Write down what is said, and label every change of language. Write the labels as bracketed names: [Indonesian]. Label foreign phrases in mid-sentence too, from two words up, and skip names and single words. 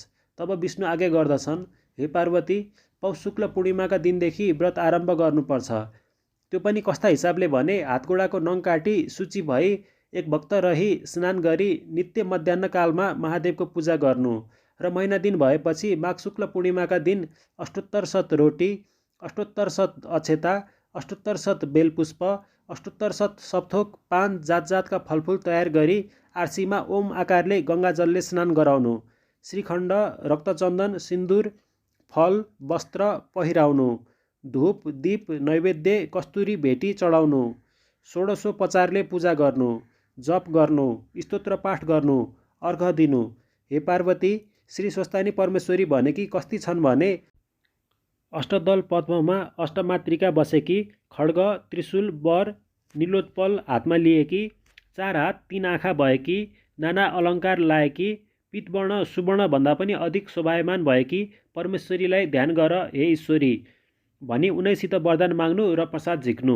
[Nepali] तब विष्णु आज्ञा गर्दछन्, हे पार्वती, पौष शुक्ल पूर्णिमाका दिनदेखि व्रत आरम्भ गर्नुपर्छ। त्यो पनि कस्ता हिसाबले भने, हातगोडाको नङ काटी शुचि भई एक भक्त रही स्नान गरी नित्य मध्याह्न कालमा महादेवको पूजा गर्नु र महिना दिन भएपछि माघ शुक्ल पूर्णिमाका दिन अष्टोत्तर शत रोटी, अष्टोत्तर शत अक्षता, अष्टोत्तर शत बेलपुष्प, अष्टोत्तर शत सपथोक पान जात जातका फलफुल तयार गरी आर्सीमा ओम आकारले गङ्गाजलले स्नान गराउनु। श्रीखण्ड, रक्तचन्दन, सिन्दुर, फल, वस्त्र पहिराउनु। धूप, दीप, नैवेद्य, कस्तुरी भेटी चढाउनु। षोडशोपचारले पूजा गर्नु, जप गर्नु, स्तोत्र पाठ गर्नु, अर्घ दिनु। हे पार्वती, श्री स्वस्थानी परमेश्वरी भनेकी कस्ती छन् भने, अष्टदल पद्ममा अष्टमातृका बसेकी, खड्ग, त्रिशूल, वर, नीलोत्पल हातमा लिएकी, 4 हात 3 आँखा भएकी, नाना अलङ्कार लाएकी, पीतवर्ण सुवर्ण भन्दा पनि अधिक शोभायमान भएकी परमेश्वरीलाई ध्यान गर हे ईश्वरी भनी उनैसित वरदान माग्नु र प्रसाद झिक्नु।